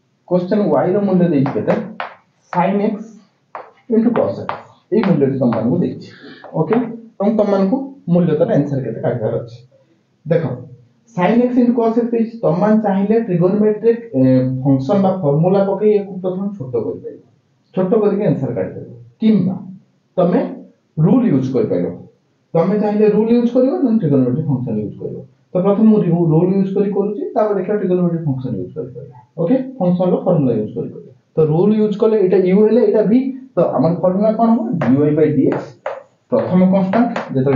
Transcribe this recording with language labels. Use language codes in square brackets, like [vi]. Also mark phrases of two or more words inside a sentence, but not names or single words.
[or] କ୍ୱେଶ୍ଚନ y ର ମୂଲ୍ୟ ଦେଇଛି କେତେ [en] sin x into cos x [or] ଏ ମୂଲ୍ୟ ତୁମ ମାନଙ୍କୁ ଦେଇଛି ଓକେ ହମ ତୁମ ମାନଙ୍କୁ ମୂଲ୍ୟ ତର ଆନସର କେତେ କାଢ଼ିବାର ଅଛି ଦେଖ [en] sin x into cos x [or] ଦେଇଛି ତୁମ ମାନ ଚାହିଁଲେ [en] trigonometric function [or] ବା ଫର୍ମୁଲା ପକେଇ ଏକ ପ୍ରଥମ ଛୋଟ କର ଛୋଟ କରିକେ ଆନସର କାଢ଼ି ଦେବ କିମ୍ବା ତମେ [en] rule use [or] କରି ପାରିବ ତମେ ଚାହିଁଲେ [en] rule use [or] କରିବ ନା [en] trigonometric function use [or] କରିବ ତ ପ୍ରଥମ ମୁ [en] rule use [or] କରୁଛି ତାପରେ ଦେଖାଇ [en] trigonometric function use [or] କରିବ ଓକେ ଫଙ୍କସନ ର [en] formula use [or] କରିବ ତ [en] rule use [or] କଲେ ଏଟା u ହେଲେ ଏଟା v ତ ଆମର ଫର୍ମୁଲା କଣ ହେଲା dy/dx ପ୍ରଥମ କନଷ୍ଟାଣ୍ଟ ଯେତେ